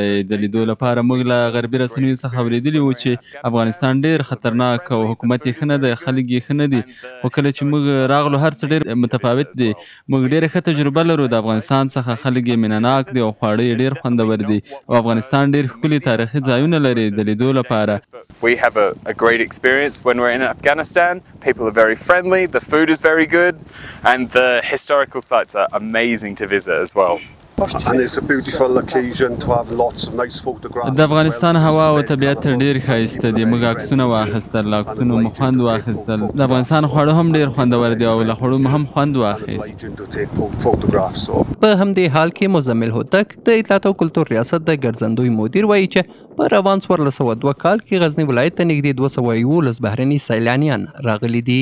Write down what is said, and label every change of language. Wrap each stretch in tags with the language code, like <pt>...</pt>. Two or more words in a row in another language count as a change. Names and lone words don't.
<ps>د لیدو لپاره موږ له غربي رسنیو څخه اورېدلي وو چې افغانستان ډېر خطرناک او حکومت یې ښه نه دی، خلک یې ښه نه دي. خو کله چې موږ راغلو هر څه ډېر متفاوت دي. موږ ډېره ښه تجربه لرو د افغانستان څخه، خلک یې مینه ناک دي او خواړه یې ډېر خوندور دي او افغانستان ډېر ښکلي تاریخي ځایونه لري د لیدو لپاره.</ps> <en>We have a great experience when we're in Afghanistan. People are very friendly, the food is very good, and the historical sites are amazing to visit as well. And it's a beautiful occasion to have lots of nice photographs.</en> <ps>د افغانستان هوا او طبیعت ډېر ښایسته دي. موږ عکسونه واخیستل، له عکسونو مو خوند واخیستل. د افغانستان خواړه هم ډېر خوندور دي او له خوړو مو هم خوند واخیست. په همدې حال کې مزمل هوتک د اطلاعات او کلتور ریاست د ګرځندوی مدیر وایي چې په روان 1402 کال کې غزني ولایت ته نږدې 211 بهرني سیلانیان راغلي دي.</ps>